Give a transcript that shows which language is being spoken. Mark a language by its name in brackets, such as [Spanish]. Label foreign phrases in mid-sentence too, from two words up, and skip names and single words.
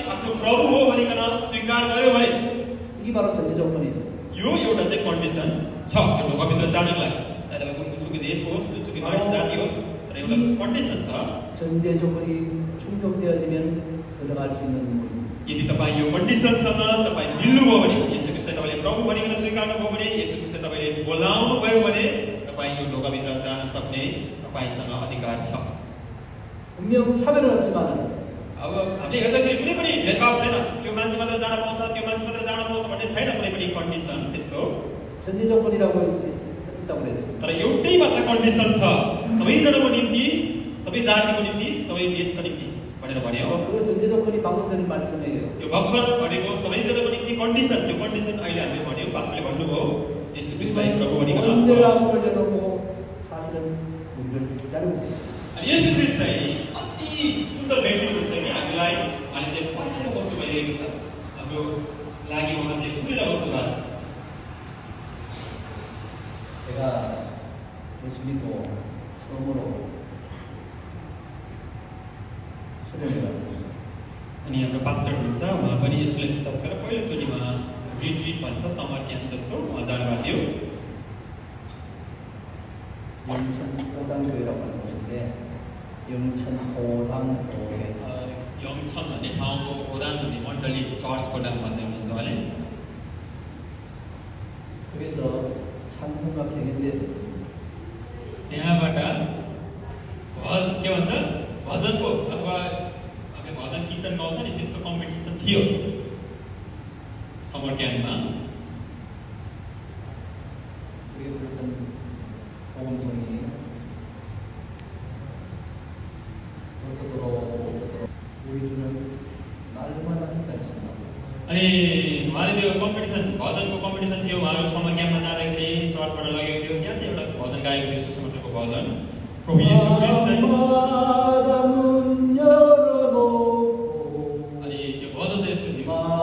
[Nepali] आफ्नो प्रभु हो भनिकन स्वीकार गर्यो भने [Korean] 이게 바로 전제 조건이에요. [Nepali] यो एउटा चाहिँ कन्डिसन छ त्यो ढोकाभित्र जानको लागि। चाहे तपाईँ कुनसुकै देश होस्, जुनसुकै मानिस जाति होस्, तर एउटा कन्डिसन छ। [Korean] 전제 조건이 충족되어지면 들어갈 수 있는 문입니다. [Nepali] यदि तपाईँ यो कन्डिसनसँग तपाईँ मिल्नुभयो भने, येशू ख्रीष्टलाई तपाईँले प्रभु भनिकन स्वीकार्नुभयो भने, येशू ख्रीष्टलाई तपाईँले बोलाउनु भयो भने तपाईँ यो ढोकाभित्र जान सक्ने तपाईसँग अधिकार छ। [Korean] 분명 차별은 없지만 [Nepali] अब हामीले हेर्दाखेरि कुनै पनि भेदभाव छैन। त्यो मान्छे मात्र जान पाउँछ, त्यो मान्छे मात्र जान पाउँछ भन्ने छैन कुनै पनि कन्डिसन त्यस्तो। [Korean] 전제 조건이라고 했다고 그랬어요. [Nepali] तर एउटै मात्र कन्डिसन छ सबैजनाको निम्ति, सबै जातिको निम्ति, सबै देशको निम्ति भनेर भन्यो। [Korean] 그 전제 조건이 방금 전에 말씀이에요. [Nepali] त्यो भर्खर भनेको सबैजनाको निम्ति कन्डिसन, त्यो कन्डिसन अहिले हामीले भन्यो, पास्टरले भन्नुभयो येशू ख्रीष्टलाई प्रभु भनिकन। [Korean] 언제나 문을 열어놓고 사실은 문을 기다리고 있어요. [Nepali] येशू ख्रीष्ट चाहिँ अति सुन्दर व्यक्ति हुनुहुन्छ नि हामीलाई अहिले चाहिँ पर्खेर बस्नु भइरहेको छ। हाम्रो लागि उहाँ चाहिँ कुरेर बस्नु भएको छ। [Korean] 제가 예수 믿고 처음으로 수련회 갔습니다. [Nepali] अनि हाम्रो पास्टर हुनुहुन्छ, उहाँ पनि यसलाई विश्वास गरेर पहिलोचोटिमा रिट्रिट भन्छ [English] summer camp [Nepali] जस्तो उहाँ जानुभएको थियो। [Korean] 영천 호당교회라고 하는 곳인데 영천 호당교회 [Nepali] 영천 भन्ने ठाउँको होदाङ भन्ने मण्डली चर्चको नाम भन्दै हुनुहुन्छ उहाँले। [Korean] 거기서 찬송가 경연대회 됐습니다. [Nepali] त्यहाँबाट के भन्छ भजनको अथवा हामीले भजन कीर्तन गाउँछ नि त्यस्तो कम्पिटिसन थियो [English] summer campमा। [Korean] 우리 부르던 복음송이 우리 주는 날마다 한다했습니다. [Nepali] अनि उहाँले त्यो कम्पिटिसन भजनको कम्पिटिसन थियो। उहाँहरू [English] summer campमा [Nepali] जाँदाखेरि चर्चबाट लगेको थियो। यहाँ चाहिँ एउटा भजन गाएको थियो, सुसमाचारको भजन। प्रभु येशू ख्रीष्ट चाहिँ अनि त्यो भजन चाहिँ यस्तो थियो।